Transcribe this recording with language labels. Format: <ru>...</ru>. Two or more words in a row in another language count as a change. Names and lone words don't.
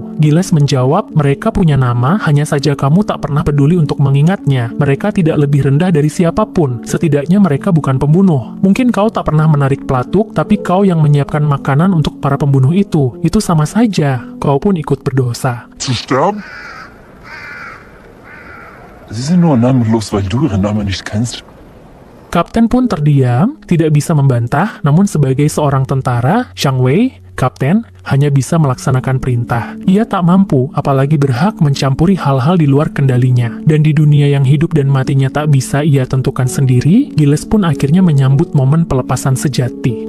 <id>Giles menjawab, mereka punya nama, hanya saja kamu tak pernah peduli untuk mengingatnya. Mereka tidak lebih rendah dari siapapun. Setidaknya mereka bukan pembunuh. Mungkin kau tak pernah menarik pelatuk, tapi kau yang menyiapkan makanan untuk para pembunuh itu. Itu sama saja. Kau pun ikut berdosa.</id> <de>Zu sterben? Sie sind nur namenlos, weil du ihren Namen nicht kennst.</de> <id>Kapten pun terdiam, tidak bisa membantah, namun sebagai seorang tentara, Shang Wei, kapten, hanya bisa melaksanakan perintah. Ia tak mampu, apalagi berhak mencampuri hal-hal di luar kendalinya. Dan di dunia yang hidup dan matinya tak bisa ia tentukan sendiri, Giles pun akhirnya menyambut momen pelepasan sejati.</id>